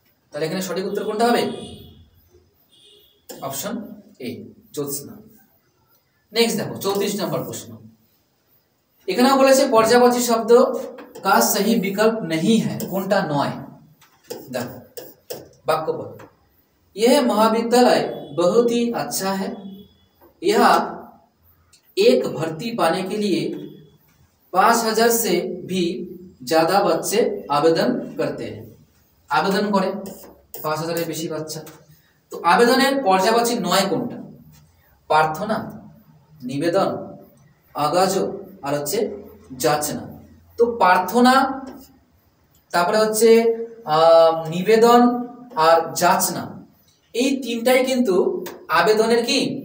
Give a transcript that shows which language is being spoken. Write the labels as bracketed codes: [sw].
[bn] তাহলে এখানে সঠিক উত্তর কোনটা হবে? Option A, Jyotsna. নেক্সট দেখো 34 নম্বর প্রশ্ন, এখানেও বলেছে পর্যায়বাচী শব্দ [hi] का सही विकल्प नहीं है, [bn] কোনটা নয়? [hi] देखो वाक्य पर, यह महाविद्यालय बहुत ही अच्छा है, यहाँ एक भर्ती पाने के लिए 5000 से भी ज्यादा बच्चे आवेदन करते हैं। आवेदन करे [bn] 5000 এর বেশি বাচ্চা। তো আবেদনের পর্যায়বাচী নয় কোনটা? প্রার্থনা, নিবেদন, আগাজো আর হচ্ছে যাচনা। তো প্রার্থনা, তারপরে হচ্ছে নিবেদন আর যাচনা, এই তিনটাই কিন্তু আবেদনের কি?